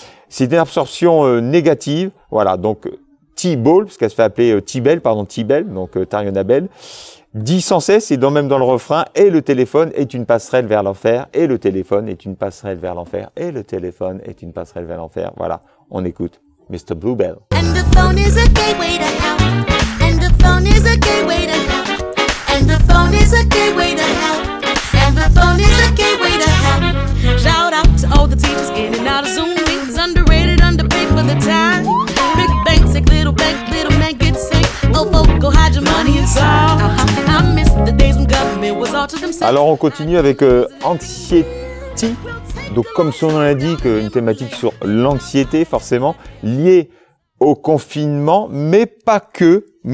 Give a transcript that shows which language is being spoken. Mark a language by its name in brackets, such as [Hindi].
[French] C'est une absorption négative. Voilà, donc T-Ball, parce qu'elle se fait appeler T-Bell, donc Tariona Bell. dit sans cesse, et même dans le refrain, et le téléphone est une passerelle vers l'enfer, et le téléphone est une passerelle vers l'enfer, et le téléphone est une passerelle vers l'enfer. Voilà, on écoute Mr. Bluebell. [English] And the phone is a gateway to hell. And the phone is a gateway to hell. And the phone is a gateway to hell. And the phone is a gateway to hell. Shout out to all the teachers in and out of Zoom meetings. Underrated, underpaid for the time. Big bank, sick little man get sick. Oh, folk, go hide your money inside. I miss the days when government was all to themselves. [French] Alors on continue avec Anxiety. Donc comme son nom l'indique, une thématique sur l'anxiété forcément liée au confinement, mais pas que.